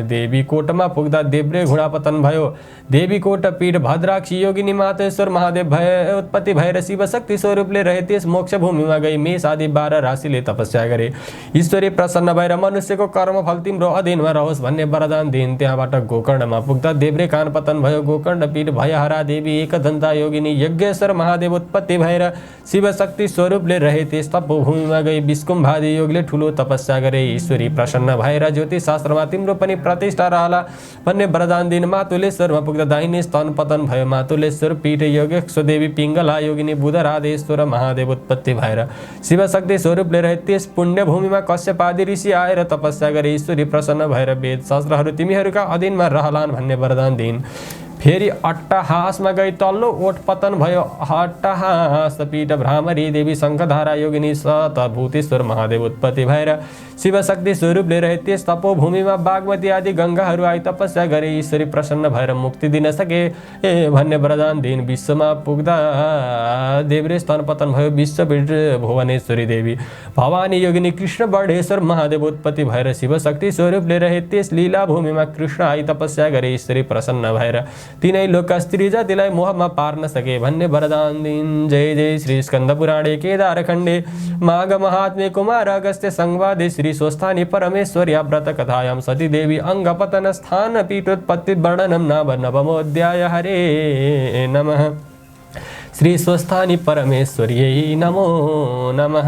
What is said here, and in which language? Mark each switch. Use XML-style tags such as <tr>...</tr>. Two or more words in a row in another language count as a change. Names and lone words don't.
<ne>देवी कोटमा पुग्दा देब्रे घुँडा पतन भयो। देवी कोट पीठ भद्राक्षी योगिनी मातेश्वर महादेव भए उत्पत्ति भएर शिव शक्ति स्वरूपले रहे। त्यस मोक्ष भूमिमा गई मेष आदि 12 राशिले तपस्या गरे। ईश्वरी प्रसन्न भएर मनुष्यको कर्मफल तिम्रो अधीनमा रहोस् भन्ने वरदान दिइन्। त्यहाँबाट गोकर्णमा पुग्दा देब्रे कान पतन भयो। गोकर्ण पीठ भयहरा देवी एकदन्ता योगिनी यज्ञेश्वर महादेव उत्पत्ति भएर शिव शक्ति स्वरूपले रहे। त्यस तपोभूमिमा गई विष्कुम्भादि योगले ठुलो तपस्या गरे। ईश्वरी प्रसन्न भएर ज्योतिष शास्त्रमा तिम्रो पनि प्रतिष्ठा रहला भन्ने वरदान दिइन्। मातुलेश्वरमा पुग्दा दाहिने स्तन पतन भयो। मातुलेश्वर पीठ योगेश्वर देवी पिङ्गला योगिनी बुधराधेश्वर महादेव उत्पत्ति भएर शिव शक्ति स्वरूपले रहे। त्यस पुण्य भूमिमा कश्यप आदि ऋषि आएर तपस्या गरे। ईश्वरी प्रसन्न भएर वेद शास्त्रहरू तिमीहरूका अधीनमा रहलान् भन्ने वरदान दिइन्। फेरि अट्टहासमा गई तल्लो ओठ पतन भयो। अट्टहास पीठ भ्रामरी देवी शङ्खधारा योगिनी सतभूतेश्वर महादेव उत्पत्ति भएर शिव शक्ति स्वरूपले रहे। त्यस तपोभूमिमा बागमती आदि गङ्गाहरू आई तपस्या गरे। ईश्वरी प्रसन्न भएर मुक्ति दिन सके भन्ने वरदान दिइन्। विश्वमा पुग्दा देब्रे स्तन पतन भयो। विश्वपीठ भुवनेश्वरी देवी भवानी योगिनी कृष्ण वर्णेश्वर महादेव उत्पत्ति भएर शिव शक्ति स्वरूपले रहे। त्यस लीला भूमिमा कृष्ण आई तपस्या गरे। ईश्वरी प्रसन्न भएर तीनै लोकका स्त्री जातिलाई मोहमा पार्न सके भन्ने वरदान दिइन्।</ne> <sa>जय जय श्री स्कन्द पुराणे केदार खण्डे माघ महात्म्ये कुमार अगस्त्य संवादे श्री स्वस्थानी परमेश्वर्या व्रत कथायां सती देवी अंगपतन स्थान पीठोत्पत्ति वर्णनम नवमोऽध्याय। हरे नमः। श्री स्वस्थानि परमेश्वर्यै नमो नमः।</sa>